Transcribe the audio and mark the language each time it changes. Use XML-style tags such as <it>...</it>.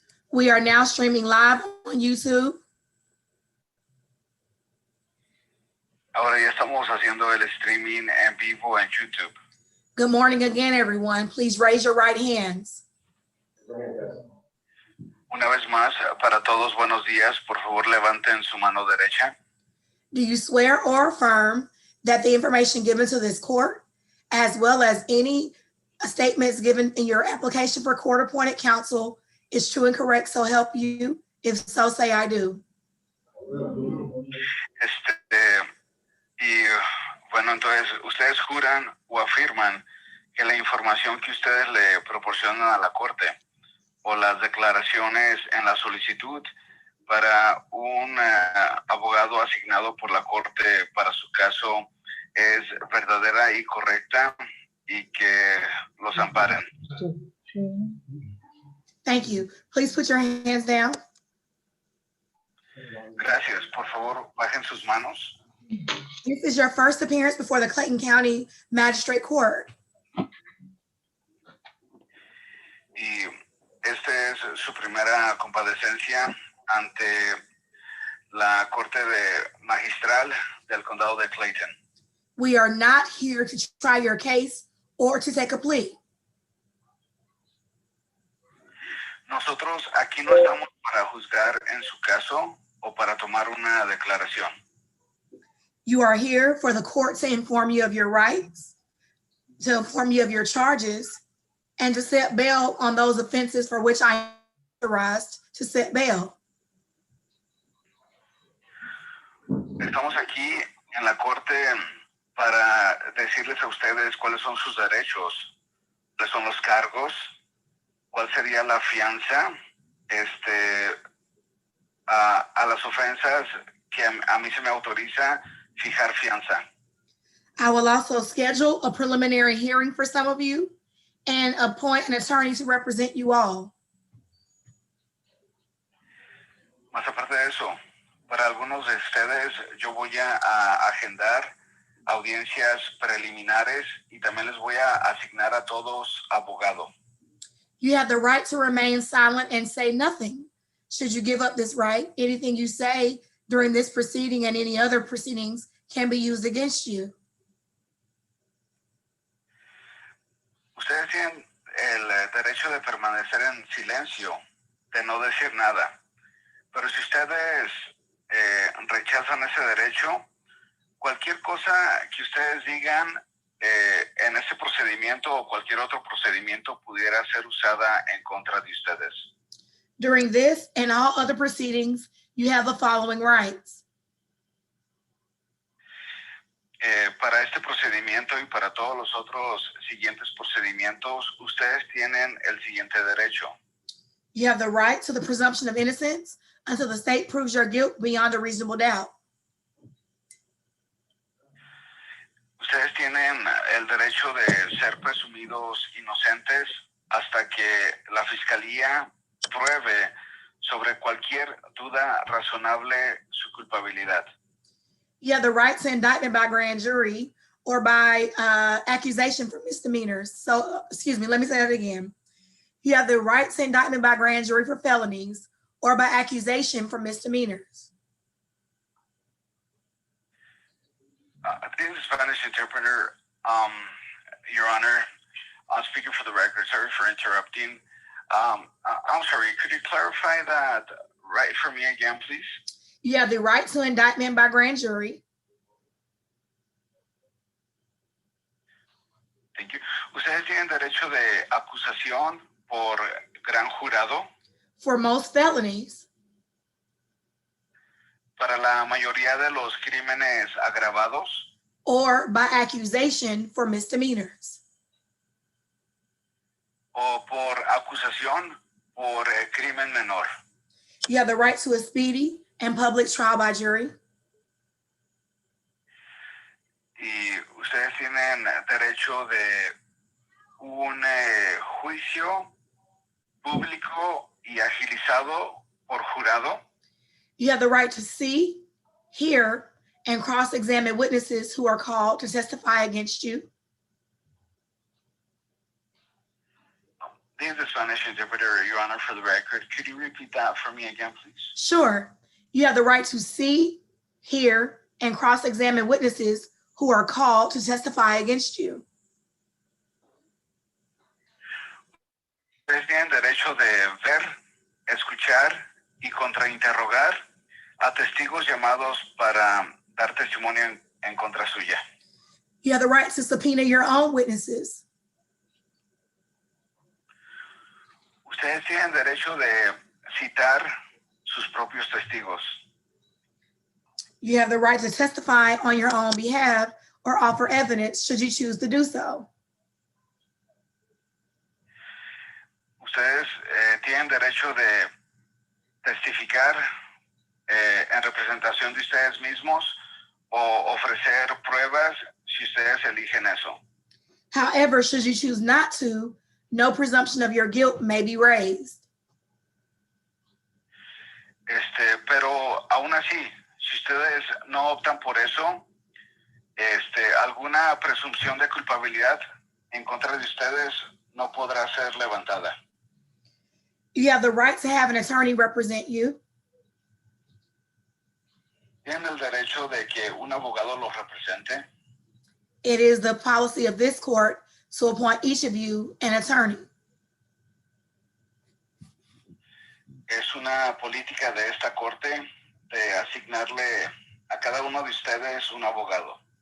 <en>We are now streaming live on YouTube.</en> <es>Ahora ya estamos haciendo el streaming en vivo en YouTube.</es> <en>Good morning again, everyone. Please raise your right hands.</en> <es>Una vez más, para todos, buenos días. Por favor, levanten su mano derecha.</es> <en>Do you swear or affirm that the information given to this court, as well as any statements given in your application for court-appointed counsel, is true and correct, so help you? If so, say I do.</en> <es>Y bueno, entonces, ustedes juran o afirman que la información que ustedes le proporcionan a la corte o las declaraciones en la solicitud para un abogado asignado por la corte para su caso es verdadera y correcta y que los amparen.</es> <en>Thank you. Please put your hands down.</en> <es>Gracias. Por favor, bajen sus manos.</es> <en>This is your first appearance before the Clayton County Magistrate Court.</en> <es>Y esta es su primera comparecencia ante la Corte Magistral del Condado de Clayton.</es> <en>We are not here to try your case or to take a plea.</en> <es>Nosotros aquí no estamos para juzgar en su caso o para tomar una declaración.</es> <en>You are here for the court to inform you of your rights, to inform you of your charges, and to set bail on those offenses for which I am authorized to set bail.</en> <es>Estamos aquí en la corte para decirles a ustedes cuáles son sus derechos, cuáles son los cargos, cuál sería la fianza a las ofensas que a mí se me autoriza fijar fianza.</es> <en>I will also schedule a preliminary hearing for some of you and appoint an attorney to represent you all.</en> <es>Más aparte de eso, para algunos de ustedes yo voy a agendar audiencias preliminares y también les voy a asignar a todos abogado.</es> <en>You have the right to remain silent and say nothing. Should you give up this right, anything you say during this proceeding and any other proceedings can be used against you.</en> <es>Ustedes tienen el derecho de permanecer en silencio, de no decir nada. Pero si ustedes rechazan ese derecho, cualquier cosa que ustedes digan en ese procedimiento o cualquier otro procedimiento pudiera ser usada en contra de ustedes.</es> <en>During this and all other proceedings, you have the following rights.</en> <es>Para este procedimiento y para todos los otros siguientes procedimientos, ustedes tienen el siguiente derecho.</es> <en>You have the right to the presumption of innocence until the state proves your guilt beyond a reasonable doubt.</en> <es>Ustedes tienen el derecho de ser presumidos inocentes hasta que la fiscalía pruebe sobre cualquier duda razonable su culpabilidad.</es> <en>You have the right to indictment by grand jury or by accusation for misdemeanors. So, excuse me, let me say that again. You have the right to indictment by grand jury for felonies or by accusation for misdemeanors. This is Spanish interpreter. Your Honor, I'm speaking for the record. Sorry for interrupting. I'm sorry, could you clarify that right for me again, please? You have the right to indictment by grand jury. Thank you.</en> <es>Ustedes tienen derecho de acusación por gran jurado.</es> <en>For most felonies.</en> <es>Para la mayoría de los crímenes agravados.</es> <en>Or by accusation for misdemeanors.</en> <es>O por acusación por crimen menor.</es> <en>You have the right to a speedy and public trial by jury.</en> <es>Y ustedes tienen derecho de un juicio público y agilizado por jurado.</es> <en>You have the right to see hear, and cross-examine witnesses who are called to testify against you. This is the Spanish interpreter, Your Honor, for the record. Could you repeat that for me again, please? Sure. You have the right to see, hear, and cross-examine witnesses who are called to testify against you.</en> <es>Ustedes tienen derecho de ver, escuchar y contrainterrogar a testigos llamados para dar testimonio en contra suya.</es> <en>You have the right to subpoena your own witnesses.</en> <es>Ustedes tienen derecho de citar sus propios testigos.</es> <en>You have the right to testify on your own behalf or offer evidence should you choose to do so.</en> <es>Ustedes tienen derecho de testificar en representación de ustedes mismos o ofrecer pruebas si ustedes eligen eso.</es> <en>However, should you choose not to, no presumption of your guilt may be raised.</en> <es>Pero aún así, si ustedes no optan por eso, alguna presunción de culpabilidad en contra de ustedes no podrá ser levantada.</es> <en>You have the right to have an attorney represent you.</en> <es>Tienen el derecho de que un abogado los represente.</es> <en>It is the policy of this court to appoint each of you an attorney.</en> <es>Es una política de esta corte de asignarle a cada uno de ustedes un abogado.</es>